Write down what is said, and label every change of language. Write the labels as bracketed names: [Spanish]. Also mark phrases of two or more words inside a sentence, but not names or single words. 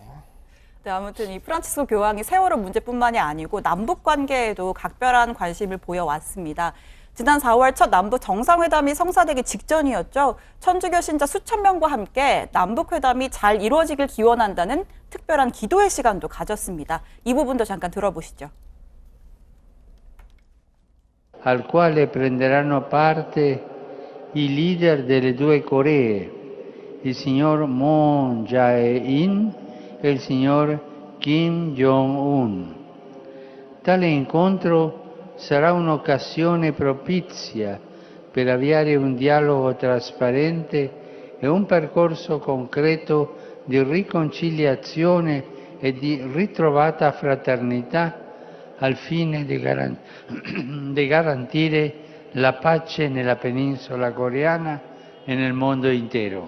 [Korean] 네, 아무튼 이 프란치스코 교황이 세월호 문제뿐만이 아니고 남북 관계에도 각별한 관심을 보여왔습니다. 지난 4월 첫 남북 정상회담이 성사되기 직전이었죠. 천주교 신자 수천 명과 함께 남북 회담이 잘 이루어지길 기원한다는 특별한 기도의 시간도 가졌습니다. 이 부분도 잠깐 들어보시죠. [Italian] Al quale prenderanno parte i leader delle due Coree, il signor Moon Jae-in e il signor Kim Jong-un. Tale incontro sarà un'occasione propizia per avviare un dialogo trasparente e un percorso concreto di riconciliazione e di ritrovata fraternità al fine di garantire la pace nella penisola coreana e nel mondo intero.